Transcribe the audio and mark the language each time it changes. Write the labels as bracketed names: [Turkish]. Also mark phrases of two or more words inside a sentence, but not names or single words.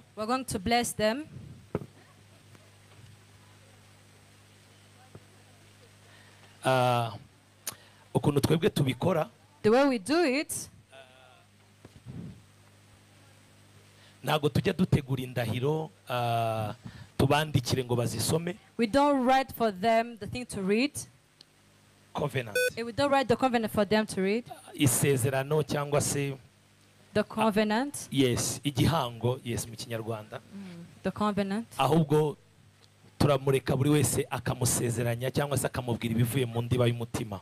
[English] We're going to bless them. [Kinyarwanda] Ukuntu twebwe tubikora, [English] The way we do it, [Kinyarwanda] ntago tujya dutegura indahiro tubandikire ngo bazisome. [English] we don't write for them the thing to read. Covenant. We don't write the covenant for them to read. [Kinyarwanda] Isezerano cyangwa se [English] The covenant. yes, [Kinyarwanda] igihango, yes mu Kinyarwanda. [English] The covenant. [Kinyarwanda] Ahubwo turamureka buri wese akamusezeranya cyangwa se akamubwira ibivuye mu ndiba y'umutima.